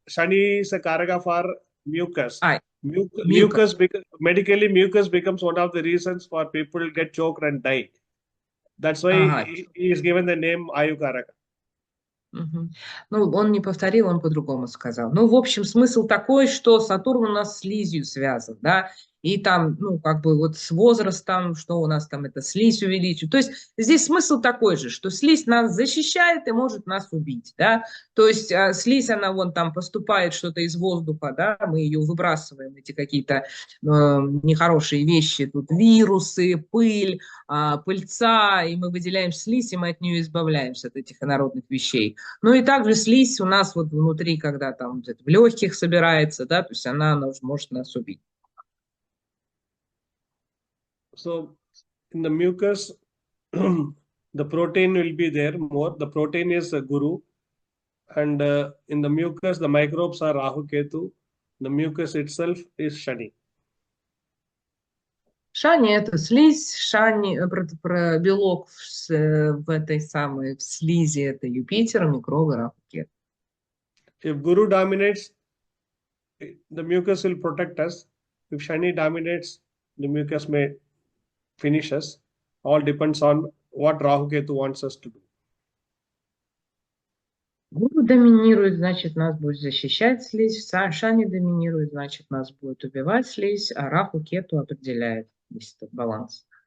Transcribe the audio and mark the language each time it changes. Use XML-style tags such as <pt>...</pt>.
<en>Shani is a Karaka for mucus. Mucus medically, mucus becomes one of the reasons for people get choked and die. That's why he is given the name Ayu Karaka.</en> <ru>Ну, он не повторил, он по-другому сказал. Ну, в общем, смысл такой, что Сатурн у нас с слизью связан, да, и там, ну, как бы вот с возрастом, что у нас там это слизь увеличивает. То есть здесь смысл такой же, что слизь нас защищает и может нас убить, да. То есть слизь, она вон там поступает что-то из воздуха, да, мы ее выбрасываем, эти какие-то нехорошие вещи, тут вирусы, пыль, пыльца, и мы выделяем слизь, и мы от нее избавляемся, от этих инородных вещей. Ну и также слизь у нас вот внутри, когда там в легких собирается, да, то есть она может нас убить.</ru> <en>So in the mucus, the protein will be there more. The protein is Guru, and in the mucus, the microbes are Rahu Ketu. The mucus itself is Shani.</en> <ru>Шани – это слизь, шани, про белок в этой самой в слизи – это Юпитер, микробы, Раху, Кету.</ru> <en>If Guru dominates, the mucus will protect us. If Shani dominates, the mucus may finishes. All depends on what Rahu Ketu wants us to do.</en> <ru>Гуру доминирует, значит, нас будет защищать слизь. Шани доминирует, значит, нас будет убивать слизь. А Раху Кету определяет весь этот баланс.</ru>